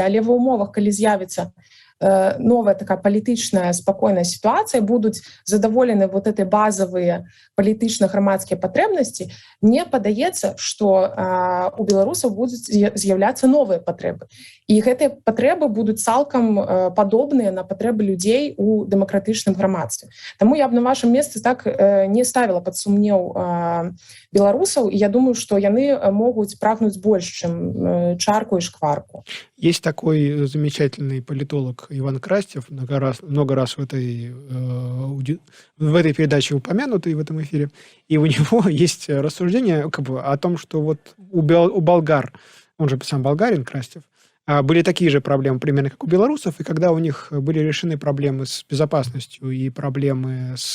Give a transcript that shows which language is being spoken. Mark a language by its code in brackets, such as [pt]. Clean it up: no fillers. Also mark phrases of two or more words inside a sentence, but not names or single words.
[be] Але ва ўмовах, калі з'явіцца новая такая палітычная спакойная сітуацыя, будуць задаволены [ru] вот этой [be] базовые палітычна-грамадскія патрэбнасці, мне падаецца, што у беларусаў будуць з'яўляцца новыя патрэбы. І гэтыя патрэбы будуць цалкам падобныя на патрэбы людзей у дэмакратычным грамадстве. Таму я б на вашым месцы так не ставіла пад сумнеў беларусаў, і я думаю, што яны могуць прагнуць больш, чым чарку і шкварку. [ru] Есть такой замечательный политолог Иван Крастев, много раз в этой передаче упомянутый в этом эфире, и у него есть рассуждение как бы о том, что вот у болгар, он же сам болгарин, Крастев, были такие же проблемы примерно, как у белорусов, и когда у них были решены проблемы с безопасностью и проблемы